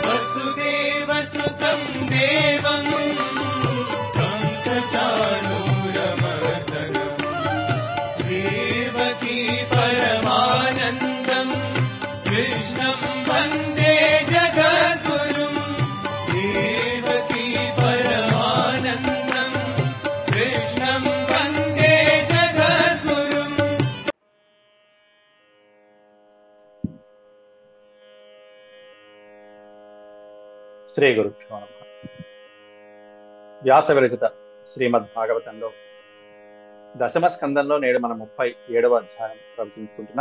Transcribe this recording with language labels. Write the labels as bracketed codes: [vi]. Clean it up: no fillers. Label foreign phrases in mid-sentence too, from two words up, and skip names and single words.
[sa] वसुदेवसुतं देवं कंसचाणूरमर्दनं देवकी परमानन्दं कृष्णं वन्दे जगद्गुरुं देवकी परमानन्दं कृष्णं वन्दे जगद्गुरुम्. శ్రీ గురుభ్యో నమః. [te] వ్యాస విరచిత శ్రీమద్భాగవతంలో దశమ స్కందంలో నేడు మనం 37వ అధ్యాయం ప్రవచించుకుంటున్నాం.